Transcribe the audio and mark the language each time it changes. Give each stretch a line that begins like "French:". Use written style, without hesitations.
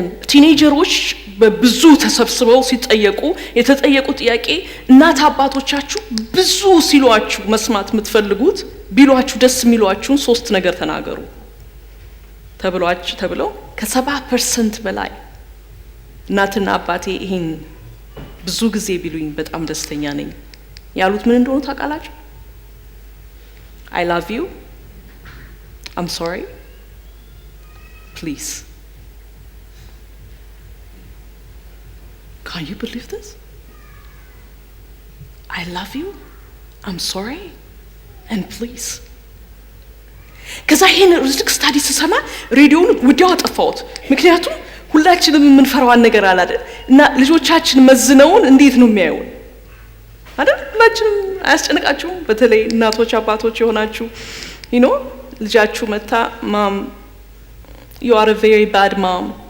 Amharic: ቲኔጀሮች በብዙ ተሰብስበው ሲጠየቁ የተጠየቁ ጥያቄ እናት አባቶቻችሁ ብዙ ሲሏችሁ መስማት የምትፈልጉት ቢሏችሁ ደስ የሚሏችሁን 3 ነገር ተናገሩ ተብለው ከ70% በላይ እናትና አባቴ ይሄን ብዙ ጊዜ ቢሉኝ በጣም ደስተኛ ነኝ ያሉት ምን እንደሆነ ታውቃላችሁ?
English: I love you, I'm sorry, please. Can you believe this? I love you, I'm sorry, and please.
Amharic: ከዛ ይሄን ሪዝክ ስታዲ ስሰማ ሬዲዮውን ወዲያው አጠፋሁት። ምክንያቱም ሁላችንም የምንፈራዋን ነገር አለ አይደል? እና ልጆቻችን መዝነውን እንዴት ነው የሚያዩን አይደል? ሁላችንም አያስጨንቃችሁም? በተለይ እናቶች አባቶች የሆናችሁ ልጃችሁ መታ ማም
English: you are a very bad mom.